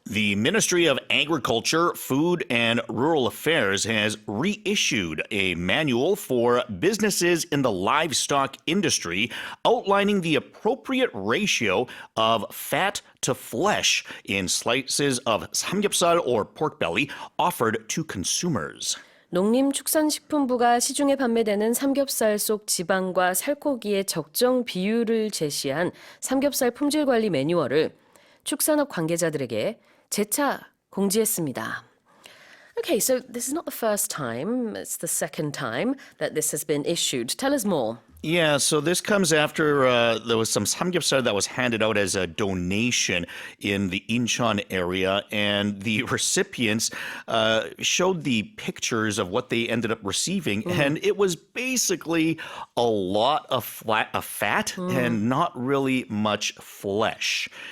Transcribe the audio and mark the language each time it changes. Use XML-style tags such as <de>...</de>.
<en>The Ministry of Agriculture, Food, and Rural Affairs has reissued a manual for businesses in the livestock industry outlining the appropriate ratio of fat to flesh in slices of samgyeopsal or pork belly offered to consumers.</en> <ko>농림축산식품부가 시중에 판매되는 삼겹살 속 지방과 살코기의 적정 비율을 제시한 삼겹살 품질관리 매뉴얼을 축산업 관계자들에게 재차 공지했습니다.</ko> <en>Okay, so this is not the first time, it's the second time that this has been issued. Tell us more. Yeah, so this comes after there was some samgyeopsal that was handed out as a donation in the Incheon area, and the recipients showed the pictures of what they ended up receiving, and it was basically a lot of fat and not really much flesh.</en>